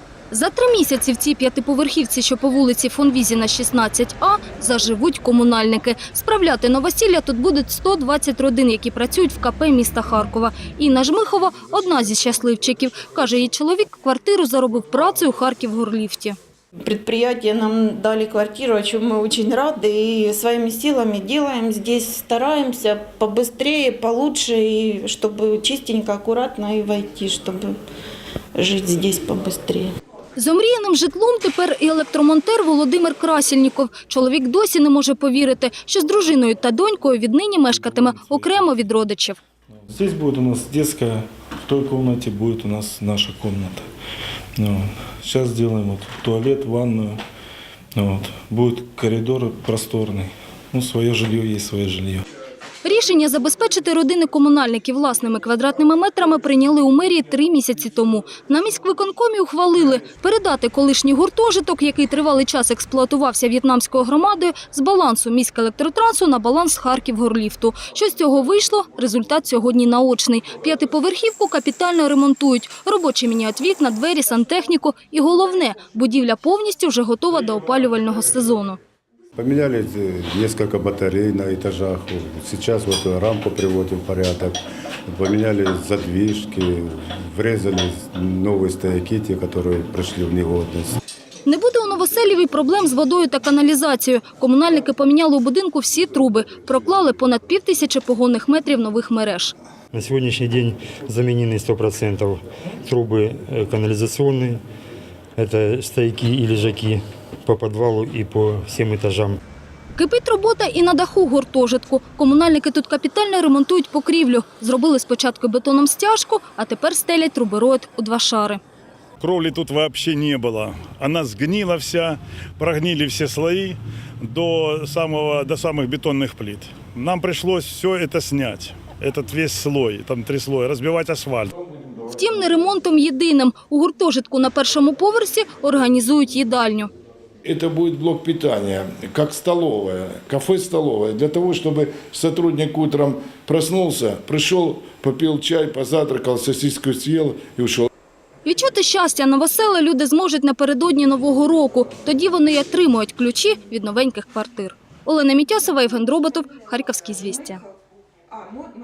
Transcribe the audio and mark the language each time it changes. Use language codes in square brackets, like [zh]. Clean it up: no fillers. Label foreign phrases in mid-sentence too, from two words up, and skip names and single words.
[uk] За 3 місяці в цій п'ятиповерхівці, що по вулиці фон Візіна, 16А, заживуть комунальники. Справляти новосілля тут будуть 120 родин, які працюють в КП міста Харкова. Інна Жмихова – одна зі щасливчиків. Каже, її чоловік квартиру заробив працею у Харків-Горліфті. [ru] Предприятие нам дали квартиру, о чем мы очень рады, и своими силами делаем здесь, стараемся побыстрее, получше, и чтобы чистенько, аккуратно и войти, чтобы жить здесь побыстрее. [uk] З омріяним житлом тепер і електромонтер Володимир Красільніков. Чоловік досі не може повірити, що з дружиною та донькою віднині мешкатиме окремо від родичів. [ru] Здесь будет у нас детская, в той комнате будет у нас наша комната. Сейчас сделаем туалет, ванную. Будет коридор просторный. Свое жилье есть свое жилье. [uk] Рішення забезпечити родини комунальників власними квадратними метрами прийняли у мерії 3 місяці тому. На міськвиконкомі ухвалили передати колишній гуртожиток, який тривалий час експлуатувався в'єтнамською громадою, з балансу міськелектротрансу на баланс Харків-Горліфту. Що з цього вийшло? Результат сьогодні наочний. П'ятиповерхівку капітально ремонтують. Робочі міняють вікна, двері, сантехніку. І головне – будівля повністю вже готова до опалювального сезону. [ru] Поменяли несколько батарей на этажах. Сейчас рампу приводим в порядок. Поменяли задвижки, врезали новые стояки, те, которые пришли в негодность. [uk] Не буде у Новоселіві проблем з водою та каналізацією. Комунальники поміняли у будинку всі труби. Проклали понад 5000 погонних метрів нових мереж. На сьогоднішній день замінені 100% труби каналізаційні. Це стояки і лежаки по підвалу і по всім етажам. Кипить робота і на даху гуртожитку. Комунальники тут капітально ремонтують покрівлю. Зробили спочатку бетоном стяжку, а тепер стелять трубороїд у 2 шари. [ru] Кровли тут вообще не было. Она сгнила вся, прогнили все слои до самых бетонных плит. Нам пришлось все это снять, этот весь слой, там 3 слоя, разбивать асфальт. [uk] Втім, не ремонтом єдиним. У гуртожитку на 1-му поверсі організують їдальню. [ru] Это будет блок питания, как столовая, кафе-столовая, для того, чтобы сотрудник утром проснулся, пришел, попил чай, позавтракал, сосиску съел и ушел. [uk] Відчути щастя новоселе люди зможуть напередодні Нового року. Тоді вони й отримують ключі від новеньких квартир. Олена Мітясова, Євген Дроботов, Харківські звістя.